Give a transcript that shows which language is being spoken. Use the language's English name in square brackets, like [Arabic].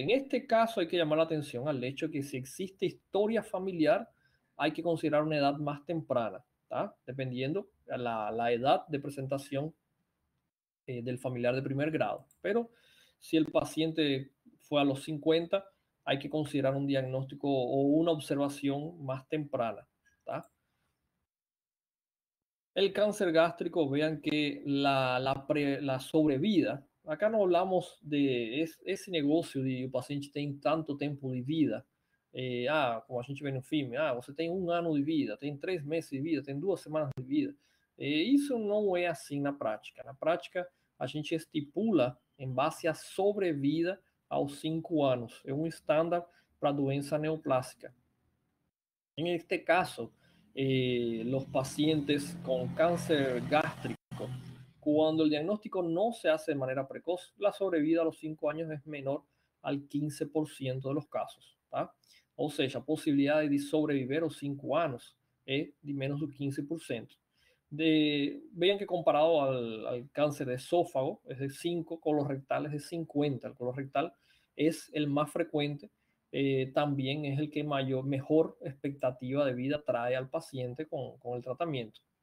[Spanish] En este caso hay que llamar la atención al hecho de que si existe historia familiar, hay que considerar una edad más temprana, ¿tá? Dependiendo la edad de presentación del familiar de primer grado. Pero si el paciente fue a los 50, hay que considerar un diagnóstico o una observación más temprana, ¿tá? El cáncer gástrico, vean que la sobrevida, acá no hablamos de [Portuguese] esse negócio de o paciente tem tanto tempo de vida, como a gente vê no filme, você tem 1 ano de vida, tem 3 meses de vida, tem 2 semanas de vida. Isso não é assim na prática. Na prática, a gente estipula em base à sobrevida aos 5 anos. É um estándar para doença neoplásica. [Spanish] En este caso, los pacientes con cáncer gástrico, cuando el diagnóstico no se hace de manera precoz, la sobrevida a los 5 años es menor al 15% de los casos, tá? [Portuguese] Ou seja, a possibilidade de sobreviver aos 5 anos é de menos do 15%. [Spanish] Vean que comparado al cáncer de esófago es de 5, colorectal es de 50. El colorectal es el más frecuente, también es el que mejor expectativa de vida trae al paciente con el tratamiento.